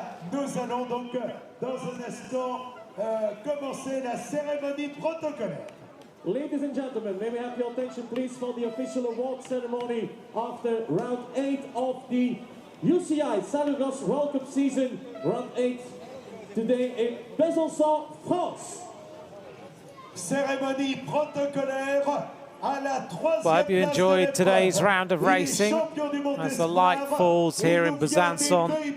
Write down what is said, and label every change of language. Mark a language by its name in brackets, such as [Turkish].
[French] Nous allons donc dans un instant commencer la cérémonie protocolaire. [English] Ladies and gentlemen, may we have your attention please for the official award ceremony after round 8 of the UCI Cyclo-cross World Cup season, round 8 today in Besançon, France. [French] Cérémonie protocolaire à la troisième. [English] Well, I hope you enjoyed today's round of racing as the light falls here in Besançon.